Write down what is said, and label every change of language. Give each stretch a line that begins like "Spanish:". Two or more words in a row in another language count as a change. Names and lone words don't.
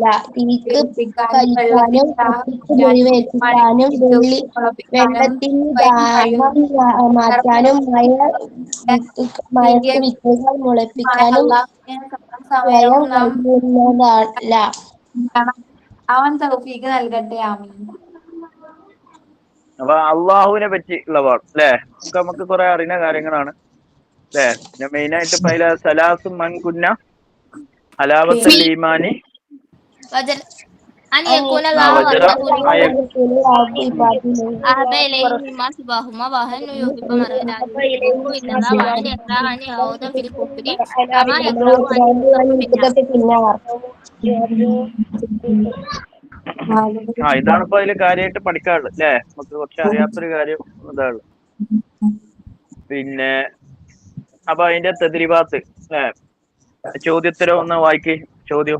Malayalam: തീക്ക് കരിക്കാനും കത്തിക്ക് മുറിവേൽപ്പിക്കാനും വെള്ളത്തിന് ദാഹം മാറ്റാനും മഴക്ക് വിത്തുകൾ മുളപ്പിക്കാനും സ്വയം കഴിയുന്നതല്ല. അവൻ തൗഫീഖ് നൽകട്ടെ. ആമീൻ. അപ്പൊ അള്ളാഹുവിനെ പറ്റി ഉള്ള പാഠം അല്ലേ? നമുക്ക് കുറെ അറിയുന്ന കാര്യങ്ങളാണ് അല്ലേ? ഞാൻ മെയിൻ ആയിട്ട്
Arabic: ثلاث من كن حلاوة الإيمان أن يكون الله ورسوله أحب إليه مما سواهما وأن يحب مرء لا يحبه إلا الله وأن يكره أن يعود في الكفر كما يكره أن يقذف في النار.
Malayalam: ഇതാണ് ഇപ്പൊ അതില് കാര്യമായിട്ട് പഠിക്കാനുള്ളത് അല്ലേ? നമുക്ക് കുറച്ച് അറിയാത്തൊരു കാര്യം ഇതാണ്. പിന്നെ അപ്പൊ അതിന്റെ തെദ്രിബാത്ത് അല്ലേ? ചോദ്യോത്തരം ഒന്ന് വായിക്ക്. ചോദ്യം.